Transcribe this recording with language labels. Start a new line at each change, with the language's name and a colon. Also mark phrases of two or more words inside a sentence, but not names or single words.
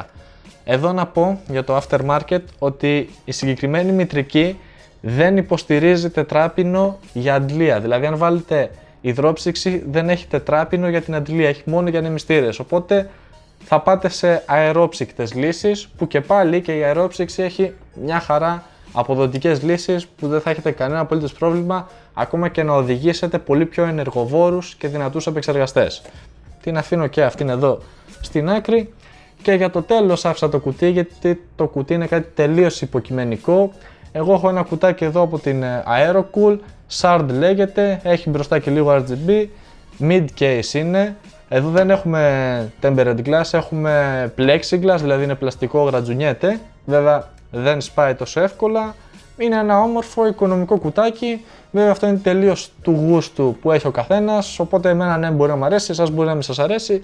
Greek: Εδώ να πω για το aftermarket ότι η συγκεκριμένη μητρική δεν υποστηρίζει τετράπινο για αντλία, δηλαδή αν βάλετε υδρόψυξη δεν έχει τετράπινο για την αντλία, έχει μόνο για νεμιστήρες, οπότε θα πάτε σε αερόψυκτες λύσεις, που και πάλι και η αερόψυξη έχει μια χαρά αποδοτικές λύσεις που δεν θα έχετε κανένα απολύτως πρόβλημα, ακόμα και να οδηγήσετε πολύ πιο ενεργοβόρους και δυνατούς επεξεργαστές. Την αφήνω και αυτήν εδώ στην άκρη. Και για το τέλος άφησα το κουτί, γιατί το κουτί είναι κάτι τελείως υποκειμενικό. Εγώ έχω ένα κουτάκι εδώ από την Aerocool, Shard λέγεται, έχει μπροστά και λίγο RGB,
English: mid case
Greek: είναι. Εδώ δεν έχουμε
English: tempered glass,
Greek: έχουμε plexiglass, δηλαδή είναι πλαστικό, γρατζουνιέται. Βέβαια δεν σπάει τόσο εύκολα. Είναι ένα όμορφο οικονομικό κουτάκι. Βέβαια αυτό είναι τελείως του γούστου που έχει ο καθένας, οπότε εμένα ναι μπορεί να μου αρέσει, εσάς μπορεί να μην σας αρέσει.